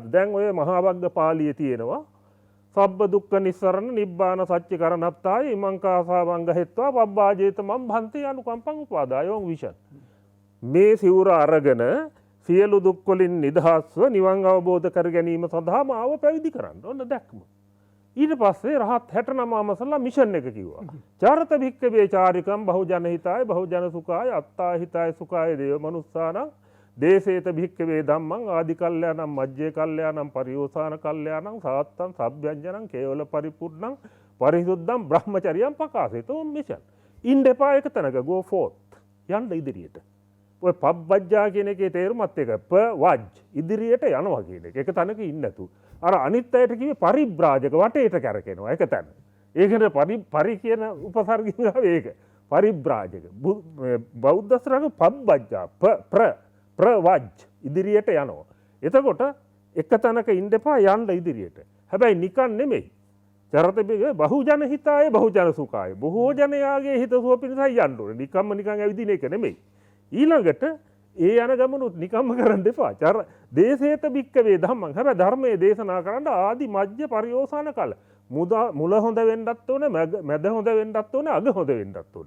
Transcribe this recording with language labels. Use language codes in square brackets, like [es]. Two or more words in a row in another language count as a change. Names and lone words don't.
[si] දැන් ඔය මහා වග්ග පාළියේ තියෙනවා [pi] සබ්බ දුක්ඛ නිස්සරණ නිබ්බාන සත්‍ය කරණත්තාය ඉමං කාසාවංග හෙත්වා පබ්බාජේත මම් භන්ති අනුකම්පං උපාදායෝං විෂන්. [si] මේ සිවුර අරගෙන සියලු දුක් වලින් නිදහස්ව නිවන් අවබෝධ කර ගැනීම සඳහා මාව පැවිදි කරන්න. ඔන්න දැක්ම. ඊට පස්සේ රහත් 69 මසලා මිෂන් එක කිව්වා. [pi] චාරත භික්ඛවේ චාරිකම් බහුජන හිතාය බහුජන සුඛාය අත්තා හිතාය සුඛාය දේව මනුස්සානං දේසේත භික්ඛවේ ධම්මං ආදි කල්යාණං මජ්ජේ කල්යාණං පරියෝසాన කල්යාණං සාත්තං සබ්බ්‍යංජනං කේවල පරිපූර්ණං පරිසුද්ධං බ්‍රහ්මචර්යං පකාසෙතෝ මිෂන්. [si] ඉන්න එපා එක තැනක [en] go forth [si] යන්න ඉදිරියට. ඔය පබ්බජ්ජා කියන එකේ තේරුමත් එක වජ් ඉදිරියට යනවා කියන එක. එක තැනක ඉන්නේ නැතු. අර අනිත් අයට කිව්වේ පරිබ්‍රාජක වටේට කැරකෙනවා එක තැන. ඒකට පරි කියන උපසර්ගයෙන් ආවේ ඒක. පරිබ්‍රාජක. බෞද්ධ ශ්‍රාවක පබ්බජ්ජා ප්‍රවජ් ඉදිරියට යනවා. එතකොට එක තැනක ඉන්න එපා යන්න ඉදිරියට. හැබැයි නිකන් නෙමෙයි. [pi] චරත බහුජන හිතාය බහුජන සුඛාය. [si] බොහෝ ජනයාගේ හිතසුව පිණිසයි යන්න ඕනේ. නිකන් ඇවිදින එක නෙමෙයි. ඊළඟට ඒ යන ගමනුත් නිකම්ම කරන්න එපා. [pi] දේසේත භික්ඛවේ ධම්මං. [si] හැබැයි ධර්මයේ දේශනා කරන්න [pi] ආදි මජ්ජ පරියෝසాన කල. [si] මුල හොඳ වෙන්නත් ඕනේ, මැද හොඳ වෙන්නත් ඕනේ, අග හොඳ වෙන්නත් ඕනේ.